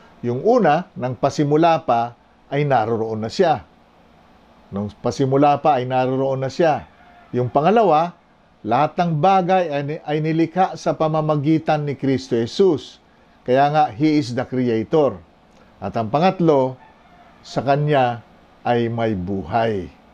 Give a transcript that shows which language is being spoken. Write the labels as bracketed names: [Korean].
[Filipino] Yung una, nang pasimula pa ay naroroon na siya. Nung pasimula pa ay naroroon na siya. Yung pangalawa, lahat ng bagay ay nilikha sa pamamagitan ni Kristo Jesus. Kaya nga, [English] He is the Creator. [Filipino] At ang pangatlo, sa Kanya ay may buhay.